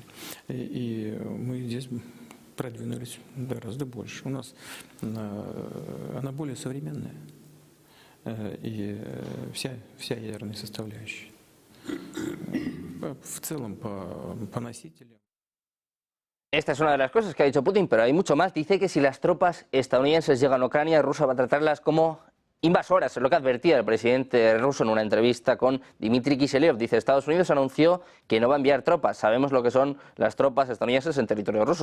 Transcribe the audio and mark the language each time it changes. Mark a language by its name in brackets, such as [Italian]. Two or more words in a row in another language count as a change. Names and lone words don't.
[Russian] И мы здесь продвинулись гораздо больше. У нас она более современная. И вся ядерная составляющая. В целом, по носителям. [Spanish] Esta es una de las cosas que ha dicho Putin, pero hay mucho más. Dice que si las tropas estadounidenses llegan a Ucrania, Rusia va a tratarlas como invasoras, es lo que advertía el presidente ruso en una entrevista con Dmitry Kiselyov. Dice, Estados Unidos anunció que no va a enviar tropas. Sabemos lo que son las tropas estadounidenses en territorio ruso.